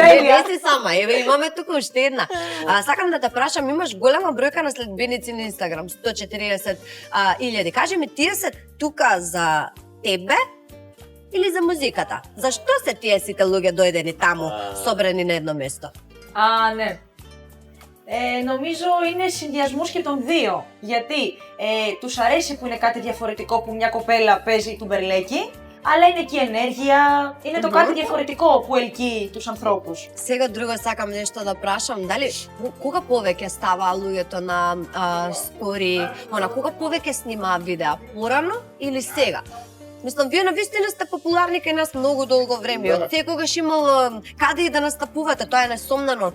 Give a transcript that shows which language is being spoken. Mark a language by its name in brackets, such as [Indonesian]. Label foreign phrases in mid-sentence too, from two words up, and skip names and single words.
[Macedonian] Не си сама, еве имаме тука уште една. Сакам да те прашам, имаш голема бројка на следбеници на Инстаграм, 140.000. Кажи ми, тие се тука за тебе или за музиката? Зашто се тие сите луѓе дојдени таму, собрани на едно место? [Greek] Ναι. Νομίζω είναι συνδυασμός και των δύο. Γιατί τους αρέσει που είναι κάτι διαφορετικό που μια κοπέλα παίζει τουμπερλέκι, αλλά είναι και η ενέργεια, είναι το κάτι διαφορετικό που ελκύει τους ανθρώπους. [Macedonian] Сега друго сакам нешто да прашам, дали кога повеќе ставаа луѓето на стори, кога повеќе снимаа видеа, порано или сега? Мислам, вие навистина сте популарни кај нас многу долго време. Од секогаш имало каде и да настапувате, тоа е несомнено.